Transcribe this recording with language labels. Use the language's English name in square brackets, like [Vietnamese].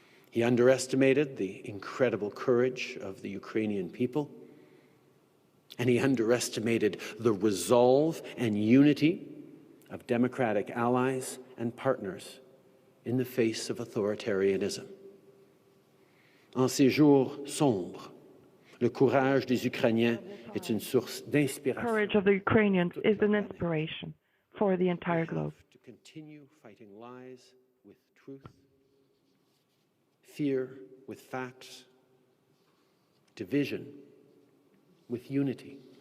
[English] He underestimated the incredible courage of the Ukrainian people, and he underestimated the resolve and unity of democratic allies and partners in the face of authoritarianism. [French] En ces jours sombres, le courage des Ukrainiens est une source d'inspiration. [English] The courage of the Ukrainians is an inspiration for the entire globe. To continue fighting lies with truth, fear with facts, division with unity.